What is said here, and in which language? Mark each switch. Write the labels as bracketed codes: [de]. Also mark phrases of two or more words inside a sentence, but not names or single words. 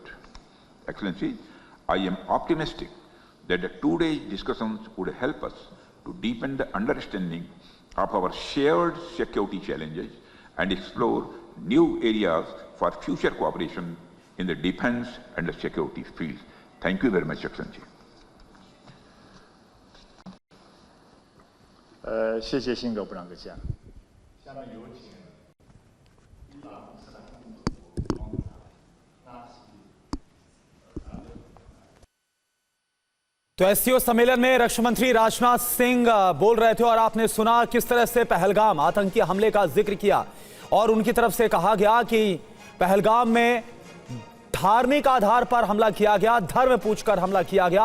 [en] Excellency, I am optimistic that today's discussions would help us to deepen the understanding of our shared security challenges and explore new areas for future cooperation in the defense and the security fields. Thank you very much, Excellency. [zh] 谢谢辛格部长阁下。下面有请伊朗伊斯兰共和国王纳西 [hi] तो एससीओ सम्मेलन में रक्षा मंत्री राजनाथ सिंह बोल रहे थे और आपने सुना किस तरह से पहलगाम आतंकी हमले का जिक्र किया और उनकी तरफ से कहा गया कि पहलगाम में धार्मिक आधार पर हमला किया गया, धर्म पूछकर हमला किया गया।